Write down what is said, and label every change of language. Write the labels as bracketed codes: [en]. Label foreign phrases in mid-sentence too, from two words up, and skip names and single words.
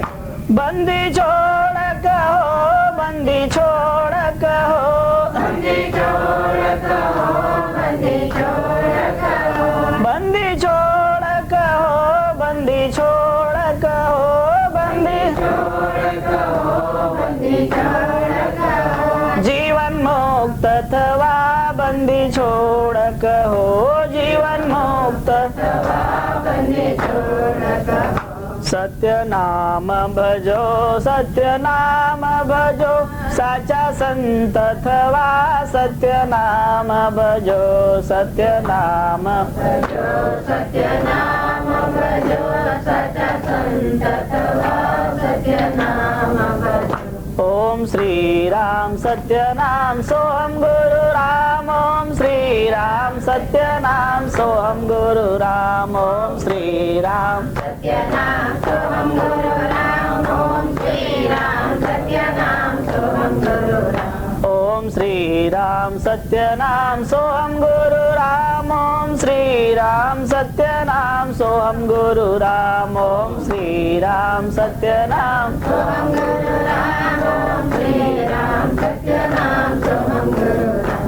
[gu] બંદી છોડ કહો, બંદી છોડ કહો, બંદી છોડ કહો, બંદી છોડ કહો, બંદી છોડ કહો, બંદી છોડ કહો, બંદી છોડ કહો, બંદી છોડ કહો. જીવન મુક્ત થવા બંદી છોડ કહો, જીવન મુક્ત થવા બંદી છોડ કહો. [hi] सत्य नाम भजो, सत्य नाम भजो, [gu] સાચા સંત થવા, [hi] सत्य नाम भजो, सत्य नाम भजो, सत्य नाम भजो, [gu] સાચા સંત થવા, [hi] सत्य नाम भजो। ओम श्री राम सत्य नाम सोहम गुरु राम, ओम श्री राम सत्य नाम सोहम गुरु राम, ओम श्री राम सत्य नाम सोहम गुरु राम, ओम श्री राम सत्य नाम सोहम गुरु राम, ओम श्री राम सत्य नाम सोहम गुरु राम, ओम श्री राम सत्य नाम सोहम गुरु राम, ओम श्री राम सत्य नाम सोहम गुरु राम, ओम श्री राम सत्य नाम सोहम गुरु राम।